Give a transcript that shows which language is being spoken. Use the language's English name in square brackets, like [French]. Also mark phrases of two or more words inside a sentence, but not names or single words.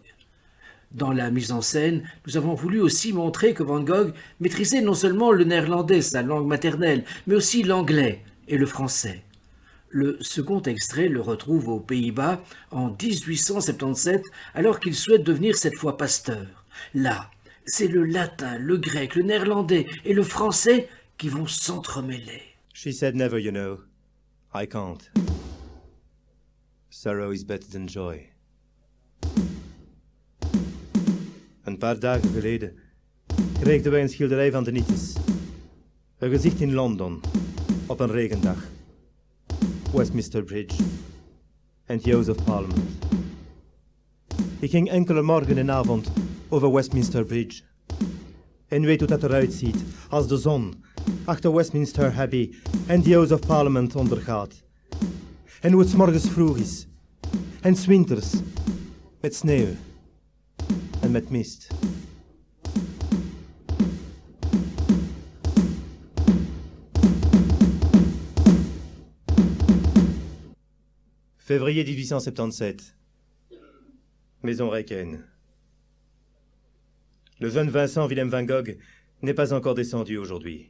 [French] Dans la mise en scène, nous avons voulu aussi montrer que Van Gogh maîtrisait non seulement le néerlandais, sa langue maternelle, mais aussi l'anglais et le français. Le second extrait le retrouve aux Pays-Bas en 1877, alors qu'il souhaite devenir cette fois pasteur. Là, c'est le latin, le grec, le néerlandais et le français qui vont s'entremêler. [English] She said never, you know. I can't. Sorrow is better than joy. [Dutch] Een paar dagen geleden kregen wij een schilderij van de Nietzsche's. Een gezicht in Londen, op een regendag. Westminster Bridge en the House of Parliament. Ik ging enkele morgen en avond over Westminster Bridge. En weet hoe dat eruit ziet als de zon achter Westminster Abbey en the House of Parliament ondergaat. En hoe het 's morgens vroeg is. En 's winters met sneeuw en met mist. [French] Février 1877. Maison Reiken. Le jeune Vincent Willem van Gogh n'est pas encore descendu aujourd'hui.